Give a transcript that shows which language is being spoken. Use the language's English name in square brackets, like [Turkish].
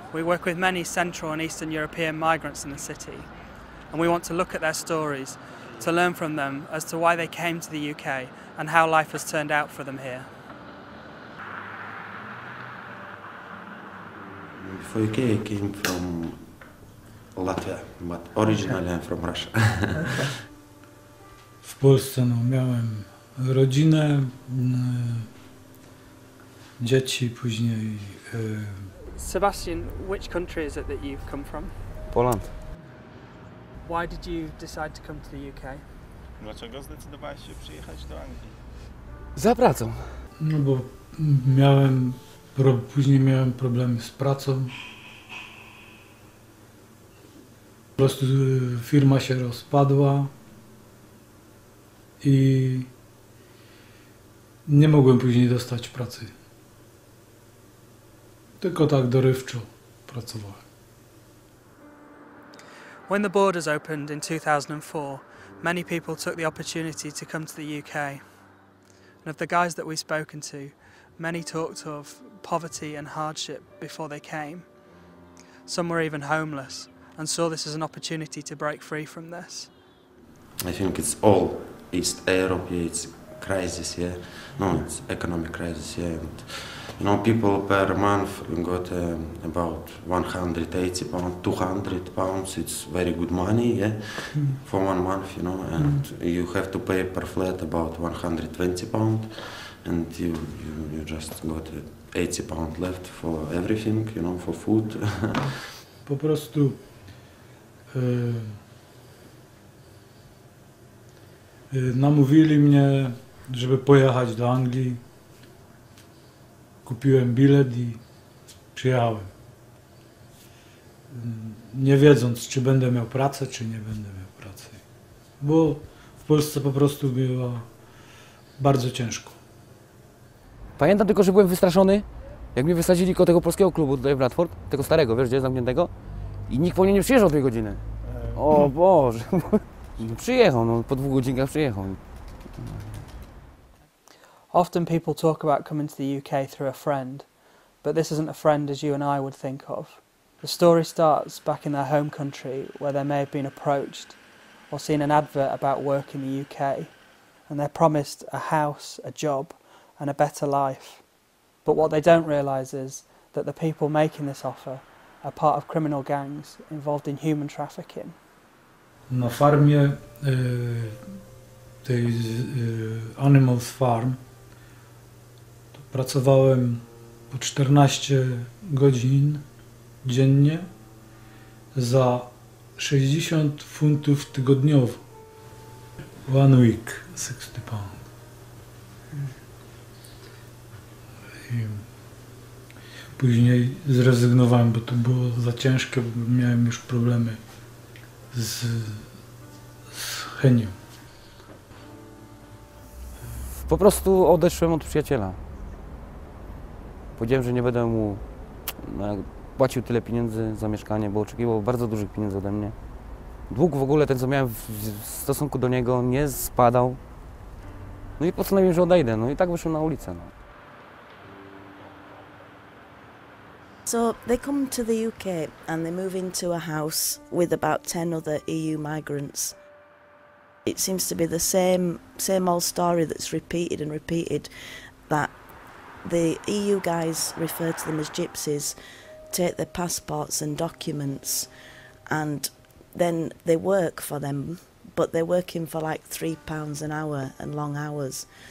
[English] We work with many Central and Eastern European migrants in the city, and we want to look at their stories, to learn from them as to why they came to the UK and how life has turned out for them here. Before UK, I came from Latvia, but originally I'm from Russia. Okay. [Polish] W Polsce miałem rodzinę, dzieci, później... [English] Sebastian, which country is it that you've come from? Poland. Why did you decide to come to the UK? [Polish] Dlaczego zdecydowałeś się przyjechać do Anglii? Za pracą. No bo później miałem problemy z pracą. Po prostu firma się rozpadła i nie mogłem później dostać pracy. Tylko tak dorywczo pracowałem. [English] When the borders opened in 2004, many people took the opportunity to come to the UK. And of the guys that we've spoken to, many talked of poverty and hardship before they came. Some were even homeless and saw this as an opportunity to break free from this. I think it's all East Europe, it's crisis, yeah. No, it's economic crisis, yeah. And, you know, people per month got about 180 pounds, 200 pounds. It's very good money, yeah, for 1 month, you know. And you have to pay per flat about 120 pounds, and you just got 80 pounds left for everything, you know, for food. [Polish] Po prostu namówili mnie, żeby pojechać do Anglii. Kupiłem bilet i przyjechałem. Nie wiedząc, czy będę miał pracę, czy nie będę miał pracy. Bo w Polsce po prostu było bardzo ciężko. Pamiętam tylko, że byłem wystraszony, jak mnie wysadzili koło tego polskiego klubu tutaj w Bradford, tego starego, wiesz, gdzie zamkniętego, i nikt po mnie nie przyjeżdżał tej godziny. O Boże, no, przyjechał, no, po 2 godzinkach przyjechał. [English] Often people talk about coming to the UK through a friend, but this isn't a friend as you and I would think of. The story starts back in their home country where they may have been approached or seen an advert about work in the UK, and they're promised a house, a job and a better life. But what they don't realise is that the people making this offer are part of criminal gangs involved in human trafficking. [Polish] Na farmie tej Animals Farm to pracowałem po 14 godzin dziennie za 60 funtów tygodniowo. [English] 1 week, 60 pounds. [Polish] I później zrezygnowałem, bo to było za ciężkie, bo miałem już problemy z chemią. Po prostu odeszłem od przyjaciela. Powiedziałem, że nie będę mu płacił tyle pieniędzy za mieszkanie, bo oczekiwał bardzo dużych pieniędzy ode mnie. Dług w ogóle, ten co miałem w stosunku do niego, nie spadał. No i postanowiłem, że odejdę. No i tak wyszłem na ulicę. No. [English] So they come to the UK and they move into a house with about 10 other EU migrants. It seems to be the same old story that's repeated and repeated, that the EU guys refer to them as gypsies, take their passports and documents, and then they work for them, but they're working for like £3 an hour and long hours.